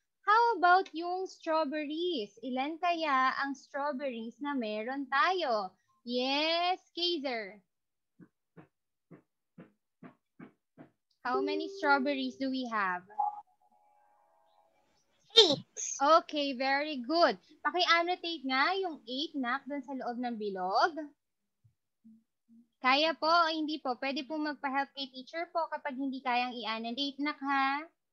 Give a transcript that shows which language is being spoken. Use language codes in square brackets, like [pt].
[en] How about yung strawberries? [tl] Ilan kaya ang strawberries na meron tayo? [en] Yes, Kaiser. How many strawberries do we have? 8. Okay, very good. [tl] Paki-annotate nga yung 8, nak, dun sa loob ng bilog. Kaya po o hindi po? Pwede po magpa-help kay teacher po kapag hindi kayang i-annotate, nak, ha?